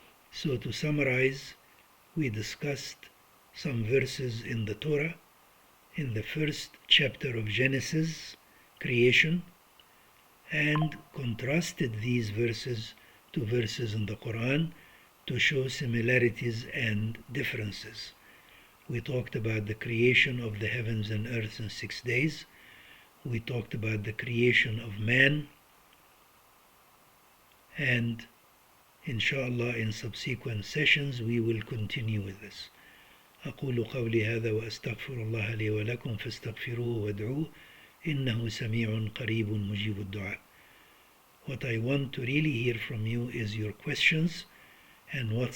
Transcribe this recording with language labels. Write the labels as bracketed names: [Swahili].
[English] So to summarize, we discussed some verses in the Torah, in the first chapter of Genesis, creation, and contrasted these verses to verses in the Quran to show similarities and differences. We talked about the creation of the heavens and earth in 6 days. We talked about the creation of man, and inshallah in subsequent sessions we will continue with this. [Arabic] أقول قولي هذا وأستغفر الله لي ولكم فاستغفروه وادعوه إنه سميع قريب مجيب الدعاء. [English] What I want to really hear from you is your questions and what subject matter do you want me to discuss with you.